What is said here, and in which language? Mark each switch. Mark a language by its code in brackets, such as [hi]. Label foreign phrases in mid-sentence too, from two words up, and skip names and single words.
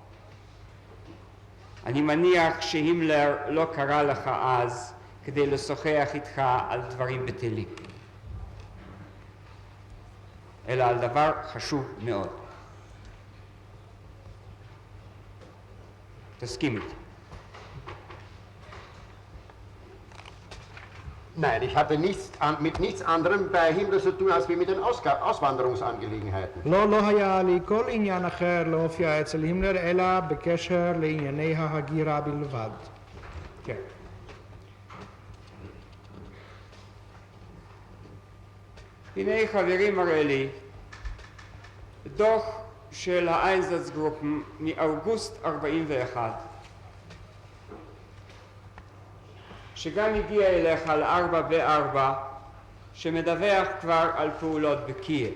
[he] אני מניח שהימלר לא קרא לך אז כדי לשוחח איתך על דברים בטלים, אלא על דבר חשוב מאוד. תסכים איתי. [de] Nein, ich hatte mit nichts anderem bei Himmler zu tun, als wie mit den Auswanderungsangelegenheiten. [he] לא היה לי כל עניין אחר להופיע אצל הימלר, אלא בקשר לענייני ההגירה בלבד. כן. הנה חברים מראה לי דוח של האיינזצגרופן מאוגוסט 41, שגם הגיע אליך על 4 שמדווח כבר על פעולות בקייב.